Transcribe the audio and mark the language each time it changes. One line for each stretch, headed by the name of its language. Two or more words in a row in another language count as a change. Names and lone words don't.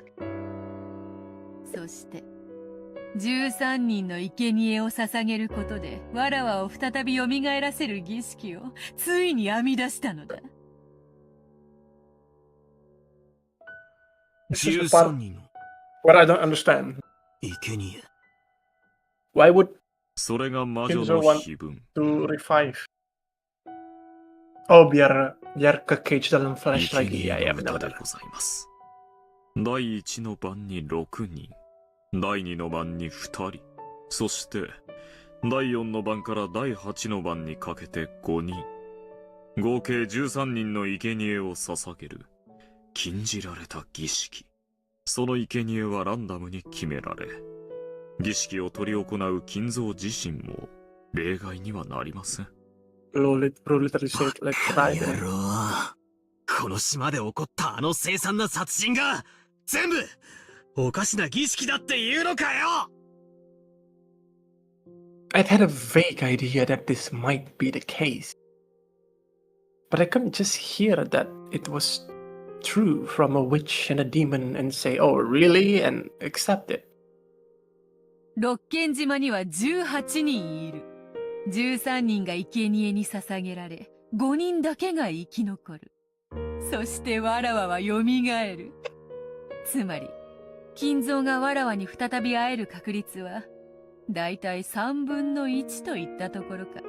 Japanese: そして、13人の生贄を捧げることで、わらわを再び蘇らせる儀式を、ついに編み出したのだ。 13人の
English: What I don't understand.
Japanese: 生贄。
English: Why would
Japanese: それが魔女
English: Kinzo
Japanese: の
English: want
Japanese: 碑文。
English: to revive?
Indonesian: Oh, biar ke cage dalam flash
Japanese: 生
Indonesian: lagi.
Japanese: 贄
Indonesian: Ya, ya,
Japanese: の歌
Indonesian: benar
Japanese: で
Indonesian: benar.
Japanese: ございます。第一の晩に6人、第二の晩に2人、そして第4の晩から第8の晩にかけて5人、合計13人の生贄を捧げる禁じられた儀式。その生贄はランダムに決められ、儀式を執り行う金蔵自身も例外にはなりません。
English: Bro literally said, let's
Japanese: バ
English: try
Japanese: カ野
English: it.
Japanese: 郎。この島で起こったあの凄惨な殺人が全部おかしな儀式だって言うのかよ。
English: I'd had a vague idea that this might be the case. But I couldn't just hear that it was true from a witch and a demon and say, oh, really? And accept it.
Japanese: 六軒島には18人いる。13人が生贄に捧げられ、5人だけが生き残る。そしてわらわは蘇る。つまり、金蔵がわらわに再び会える確率は、だいたい3分の1といったところか。